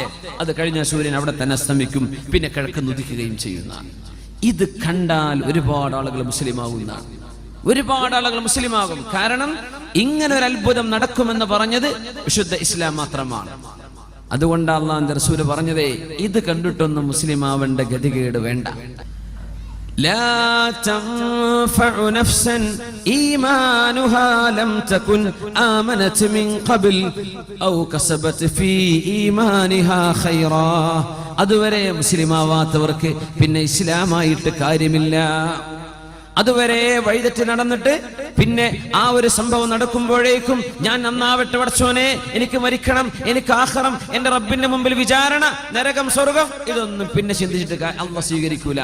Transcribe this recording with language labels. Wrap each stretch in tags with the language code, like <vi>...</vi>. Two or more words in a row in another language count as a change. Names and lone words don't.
<ml>അത് കഴിഞ്ഞ സൂര്യൻ അവിടെ തന്നെ അസ്തമിക്കും, പിന്നെ കിഴക്ക് ഉദിക്കുകയും ചെയ്യുന്ന. ഇത് കണ്ടാൽ ഒരുപാട് ആളുകൾ മുസ്ലിമാവുന്നതാണ്. ഒരുപാട് ആളുകൾ മുസ്ലിമാകും. കാരണം ഇങ്ങനെ ഒരു അത്ഭുതം നടക്കുമെന്ന് പറഞ്ഞത് വിശുദ്ധ ഇസ്ലാം മാത്രമാണ്. അതുകൊണ്ട് അല്ലാഹുവിന്റെ റസൂൽ പറഞ്ഞതേ, ഇത് കണ്ടിട്ടൊന്നും മുസ്ലിം ആവേണ്ട ഗതികേട് വേണ്ട.</ml> <ar>لا تنفع نفسا إيمانها لم تكن آمنت من قبل أو كسبت في إيمانها خيرا.</ar> <ml>അതുവരെ മുസ്ലിമാവാത്തവർക്ക് പിന്നെ ഇസ്ലാമായിട്ട് കാര്യമില്ല. അതുവരെ വഴിതെറ്റി നടന്നിട്ട് പിന്നെ ആ ഒരു സംഭവം നടക്കുമ്പോഴേക്കും ഞാൻ നന്നാവട്ടെ പടച്ചോനെ, എനിക്ക് മരിക്കണം, എനിക്ക് ആഖിറം, എന്റെ റബ്ബിന്റെ മുമ്പിൽ വിചാരണ, നരകം, സ്വർഗം, ഇതൊന്നും പിന്നെ ചിന്തിച്ചിട്ട് അള്ളാഹു സ്വീകരിക്കൂല.</ml>